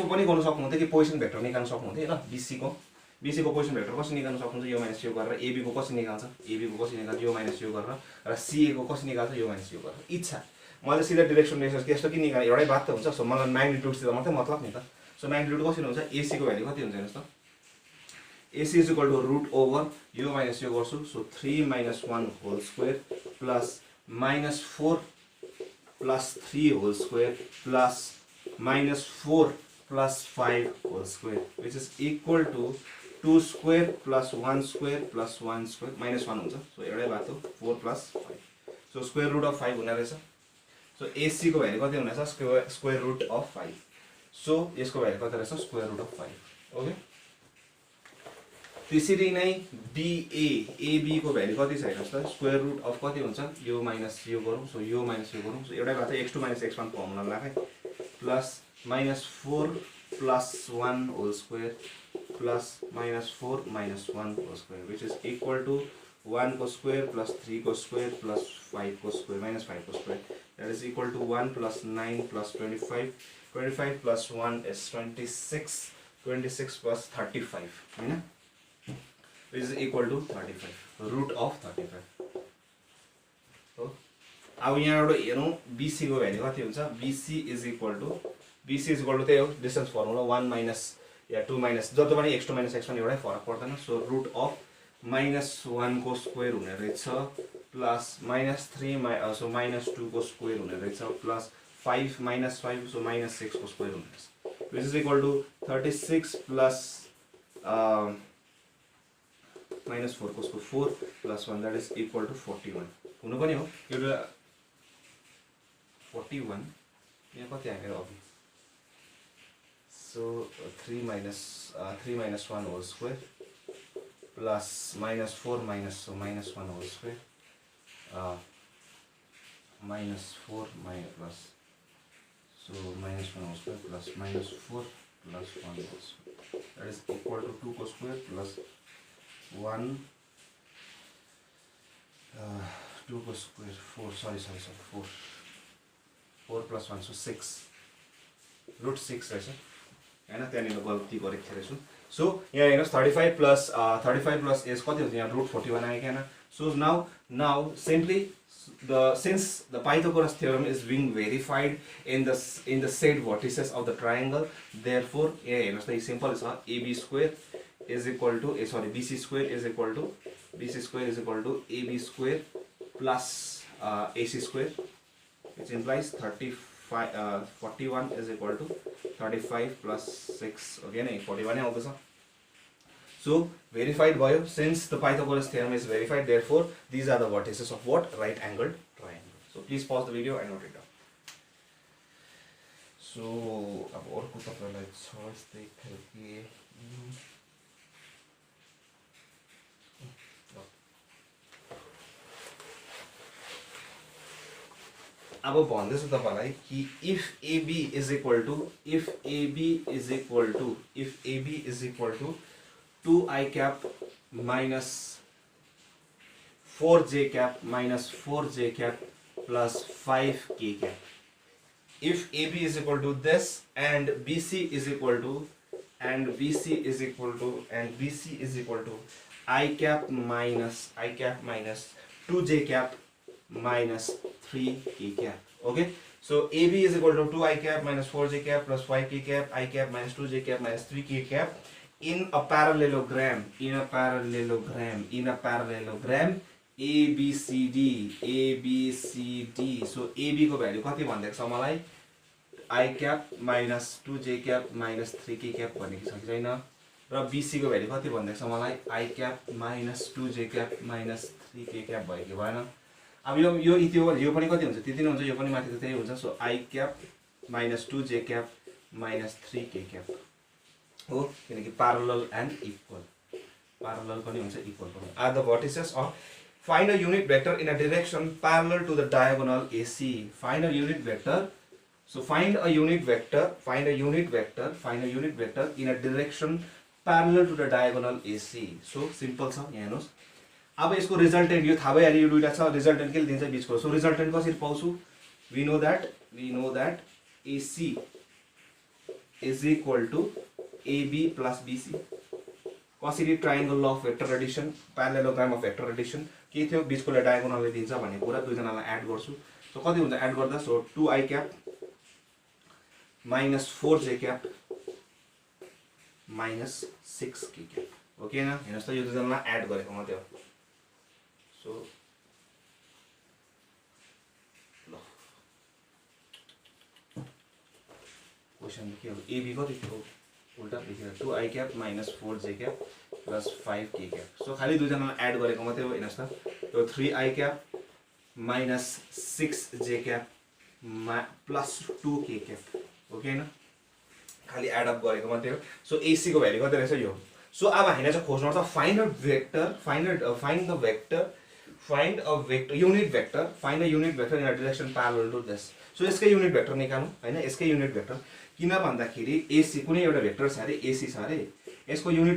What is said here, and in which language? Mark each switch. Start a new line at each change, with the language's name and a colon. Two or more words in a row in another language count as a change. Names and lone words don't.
Nepali: पनि गर्न सक्नुहुन्थ्यो कि
English: position vector
Nepali: निकाल्न सक्नुहुन्थ्यो ल BC को
English: position vector
Nepali: कसरी निकाल्न सक्नुहुन्छ यो माइनस यो गरेर AB को कसरी निकाल्छ AB को कसरी निकाल्छ यो माइनस यो गरेर र CA को कसरी निकाल्छ यो माइनस यो गरेर इच्छा मैले सिधा
English: direction ratios
Nepali: त्यस्तो के निकाल्ने एउटै बात त हुन्छ सो मलाई म्याग्निट्युड सिधा मात्रै मतलब नि त सो म्याग्निट्युड कसरी हुन्छ AC को भ्यालु कति हुन्छ हेर्नुस् त
English: AC is equal to root over
Nepali: यो माइनस यो गर्छु सो 3 - 1
English: whole square plus -4 plus 3 whole square plus -4 plus 5 whole square which is equal to 2 square plus 1 square plus 1 square minus 1
Nepali: हुन्छ सो एउटै बात हो 4 plus 5 सो
English: square root of 5
Nepali: हुने रहेछ सो AC को भ्यालु कति हुने रहेछ
English: square root of 5
Nepali: सो यसको भ्यालु कति रहेछ
English: square root of 5
Nepali: ओके त्यसरी नै AB को भ्यालु कति छ हेर्नुस् त
English: square root of
Nepali: कति हुन्छ यो माइनस यो गरौँ सो यो माइनस यो गरौँ सो एउटै बात x2 - x1 फर्मुला लगाए प्लस -4
English: plus 1 whole square plus -4 - 1 whole square which is equal to 1
Nepali: को
English: square plus 3
Nepali: को
English: square plus 5
Nepali: को
English: square minus 5
Nepali: को
English: square that is equal to 1 plus 9 plus 25 plus 1 is 26 plus 35 हैन which is equal to 35 root of 35
Nepali: हो अब यहाँबाट हेरौं BC को भ्यालु कति हुन्छ
English: BC is equal to
Nepali: त्यही हो
English: distance formula
Nepali: 1 - या 2 - जति पनि x2 - x1 एउटै फरक पर्दैन सो
English: root of
Nepali: -1 को स्क्वायर हुने रहेछ प्लस -3 सो -2 को स्क्वायर हुने रहेछ प्लस 5 -5 सो -6 को स्क्वायर हुने रहेछ
English: which is equal to 36 plus
Nepali: -4 को स्क्वायर 4 प्लस 1
English: that is equal to 41
Nepali: हुनु पनि हो एउटा 41 यहाँ कति आयो अघि
English: सो 3 minus 1 whole square plus -4 minus 1 whole square -4 minus plus so -1 whole square plus -4 plus 1 whole square that is equal to 2 को square plus 1
Nepali: 2 को
English: square 4 sorry 4 plus 1 so 6 root 6
Nepali: रहेछ हैन त्यहाँनिर गल्ती गरेको थिएँ रहेछु सो यहाँ हेर्नुहोस्
English: 35 plus
Nepali: एज कति हुन्छ यहाँ
English: root 41
Nepali: आयो क्या
English: सो now simply since the Pythagoras theorem is being verified in the said vertices of the triangle therefore
Nepali: यहाँ हेर्नुहोस् त सिम्पल छ
English: AB square is equal to BC square is equal to AB square plus AC square which implies 41 is equal to 35 plus 6 again 41 आउँदैछ so verified भयो since the Pythagoras theorem is verified therefore these are the vertices of what right angled triangle so please pause the video and note it down
Nepali: so अब अर्को तपाईलाई छ यस्तै खालके अब भन्दैछु तपाईलाई कि
English: if AB is equal to 2I cap minus 4J cap minus 4J cap plus 5K cap if AB is equal to this and BC is equal to I cap minus 2J cap minus 3K cap okay so AB is equal to 2I cap minus 4J cap plus 5K cap I cap minus 2J cap minus 3K cap in a parallelogram
Nepali: ABCD so AB को भ्यालु कति भन्दैछ मलाई
English: I cap minus 2J cap minus 3K cap
Nepali: भनेको छ कि छैन र BC को भ्यालु कति भन्दैछ मलाई
English: I cap minus 2J cap minus 3K cap
Nepali: भयो कि भएन अब यो पनि कति हुन्छ त्यति नै हुन्छ यो पनि माथि त्यही हुन्छ सो I cap minus 2J cap minus 3K cap हो किनकि
English: parallel and equal parallel
Nepali: पनि हुन्छ equal पनि
English: are the vertices of find a unit vector in a direction parallel to the diagonal AC find a unit vector so find a unit vector in a direction parallel to the diagonal AC
Nepali: so simple छ यहाँ हेर्नुस् अब यसको रिजल्टेन्ट यो थाहा भइहाल्यो यो दुईटा छ रिजल्टेन्ट के दिन्छ बीचको सो रिजल्टेन्ट कसरी पाउँछु
English: we know that AC is equal to AB plus BC
Nepali: कसरी
English: triangle of vector addition parallelogram of vector addition
Nepali: के थियो बीचकोले डायगोनलले दिन्छ भन्ने कुरा दुईजनालाई एड गर्छु सो कति हुन्छ एड गर्दा सो
English: 2I cap minus 4J cap minus 6K cap
Nepali: ओके न हेर्नुस् त यो दुईजनालाई एड गरेको मात्रै हो सो ल क्वेशन के हो AB कति थियो उल्टा लेखेर
English: 2I cap minus 4J cap plus 5K cap
Nepali: सो खाली दुईजनालाई एड गरेको मात्रै हो हेर्नुस् त यो
English: 3I cap minus 6J cap plus 2K cap
Nepali: ओके न खाली
English: add up
Nepali: गरेको मात्रै हो सो AC को भ्यालु कति रहेछ यो सो अब हामीले चाहिँ खोज्नु पर्छ find
English: a unit vector in a direction parallel to this
Nepali: सो यसकै
English: unit vector
Nepali: निकाल्नु हैन यसकै
English: unit vector
Nepali: किन भन्दाखेरि AC कुनै एउटा भेक्टर छ अरे AC छ अरे यसको युनिट